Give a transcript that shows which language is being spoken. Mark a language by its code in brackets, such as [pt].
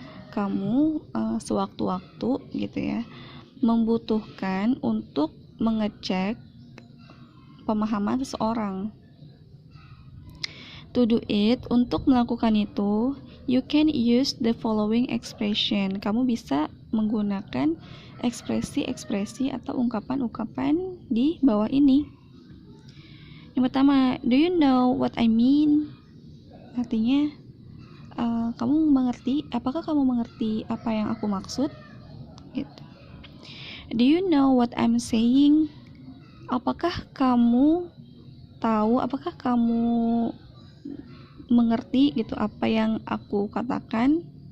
[id] Kamu sewaktu-waktu gitu ya, membutuhkan untuk mengecek pemahaman seseorang. [en] To do it, [id] untuk melakukan itu, [en] you can use the following expression. [id] Kamu bisa menggunakan ekspresi-ekspresi atau ungkapan-ungkapan di bawah ini. Yang pertama, [en] do you know what I mean? [id] Artinya, kamu mengerti? Apakah kamu mengerti apa yang aku maksud? Gitu. [en] Do you know what I'm saying? [id] Apakah kamu tahu? Apakah kamu mengerti gitu apa yang aku katakan?